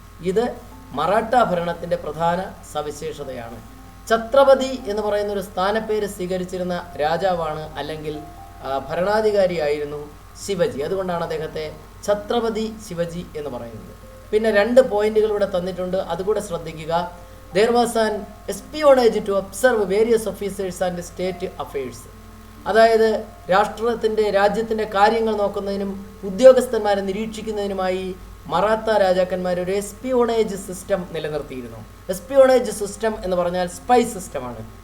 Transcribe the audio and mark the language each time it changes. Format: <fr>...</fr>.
<ml>ഇത് മറാഠ ഭരണത്തിൻ്റെ പ്രധാന സവിശേഷതയാണ്. ഛത്രപതി എന്ന് പറയുന്ന ഒരു സ്ഥാനപ്പേര് സ്വീകരിച്ചിരുന്ന രാജാവാണ് അല്ലെങ്കിൽ ഭരണാധികാരിയായിരുന്നു ശിവജി. അതുകൊണ്ടാണ് അദ്ദേഹത്തെ ഛത്രപതി ശിവജി എന്ന് പറയുന്നത്. പിന്നെ 2 പോയിന്റുകൾ ഇവിടെ തന്നിട്ടുണ്ട്, അതുകൂടെ ശ്രദ്ധിക്കുക.</ml> <en>There was an espionage to observe various officers and state affairs.</en> <ml>അതായത് രാജ്യത്തിൻ്റെ കാര്യങ്ങൾ നോക്കുന്നതിനും ഉദ്യോഗസ്ഥന്മാരെ നിരീക്ഷിക്കുന്നതിനുമായി മറാത്ത രാജാക്കന്മാർ ഒരു എസ്പിയോണേജ് സിസ്റ്റം നിലനിർത്തിയിരുന്നു. എസ്പിയോണേജ് സിസ്റ്റം എന്ന് പറഞ്ഞാൽ സ്പൈ സിസ്റ്റമാണ്.</ml>